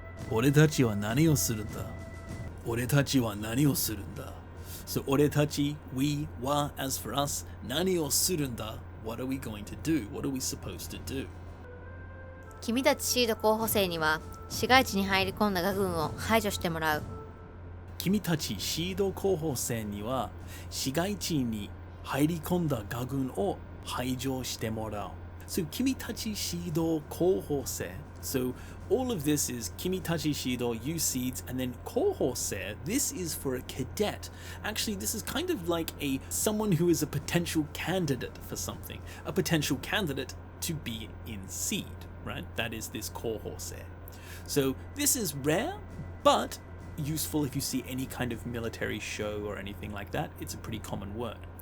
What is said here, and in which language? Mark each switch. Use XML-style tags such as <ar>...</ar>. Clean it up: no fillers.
<ja>Oretachi wa nani o surunda? Oretachi wa nani o surunda?</ja> <en>So oretachi, we, wa, as for us,</en> <ja>nani o surunda,</ja> <en>what are we going to do? What are we supposed to do?</en> <ja>君たちシード候補生には市街地に入り込んだガ軍を排除してもらう。君たちシード候補生には市街地に入り込んだガ軍を排除してもらう。 So 君たちシード候補生.</ja> <en>So all of this is 君たちシード, you seeds, and then 候補生. This is for a cadet. Actually, this is kind of like someone who is a potential candidate for something. A potential candidate to be in seed, right? That is this 候補生. So this is rare, but useful if you see any kind of military show or anything like that. It's a pretty common word.</en>